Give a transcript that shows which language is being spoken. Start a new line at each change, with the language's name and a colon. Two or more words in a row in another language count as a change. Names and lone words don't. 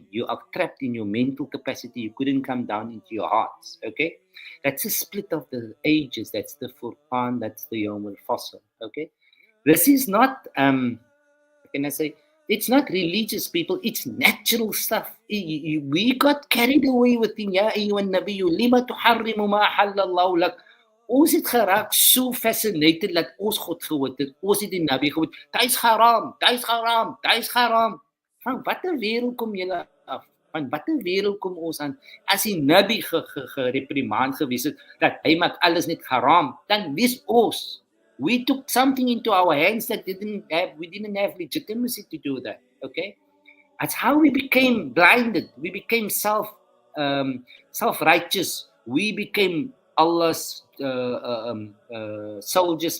English: You are trapped in your mental capacity. You couldn't come down into your hearts, okay? That's a split of the ages. That's the Furqan. That's the
Arabic: يوم الفصل,
English: okay? This is not, can I say, it's not religious, people. It's natural stuff. We got carried away with the
Arabic: يا أيها النبي لم تحرم ما أحل الله لك.
Afrikaans: Ons het geraak so fascinated dat ons God gehoord het. Ons het die Nabi gehoord. Dis haram, dis haram, dis haram. Van watter wêreld kom julle af? Van watter wêreld kom ons aan? As die Nabi gereprimand gewees het dat hy maak alles net haram, dan wees ons.
English: We took something into our hands that we didn't have legitimacy to do that. Okay? That's how we became blinded. We became self-righteous. We became Allah's soldiers.